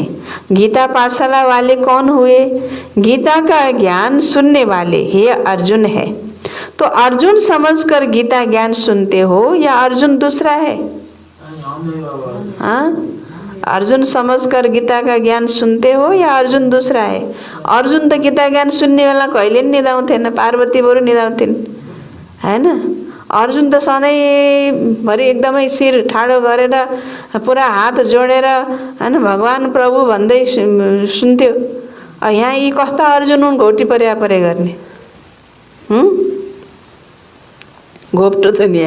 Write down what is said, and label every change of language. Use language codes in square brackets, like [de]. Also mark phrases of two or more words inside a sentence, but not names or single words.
[hi] गीता पाठशाला वाले कौन हुए, गीता का ज्ञान सुनने वाले, ये अर्जुन है। तो अर्जुन समझकर गीता ज्ञान सुनते हो या अर्जुन दूसरा है? हाँ, अर्जुन समझकर गीता का ज्ञान सुनते हो या अर्जुन दूसरा है? [ne] अर्जुन तो गीता ज्ञान सुन्ने बेला कहिले नि निदाउँथेन, पार्वती बरु निदाउँथिन् हैन। अर्जुन त सधैँभरि एकदमै शिर ठाडो गरेर पुरा हात जोडेर हैन भगवान प्रभु भन्दै सुन्थ्यो। यहाँ यी कस्ता अर्जुन हुन् घोटी पर्या परे गर्ने, घोप्टो त नि।